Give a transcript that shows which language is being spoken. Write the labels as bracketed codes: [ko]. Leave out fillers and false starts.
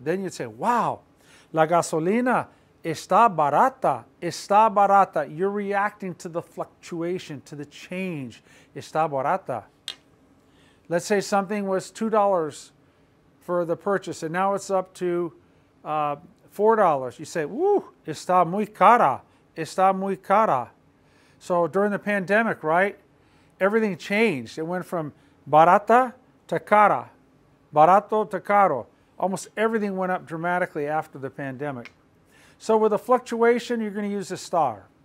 [en] Then you'd say, wow, la gasolina está barata. Está barata. You're reacting to the fluctuation, to the change. Está barata. Let's say something was $2 for the purchase, and now it's up to $4. You say, woo, está muy cara. [es] Está muy cara. [en] So during the pandemic, right, everything changed. It went from barata to cara. Barato to caro. Almost everything went up dramatically after the pandemic. So with a fluctuation, you're going to use a star.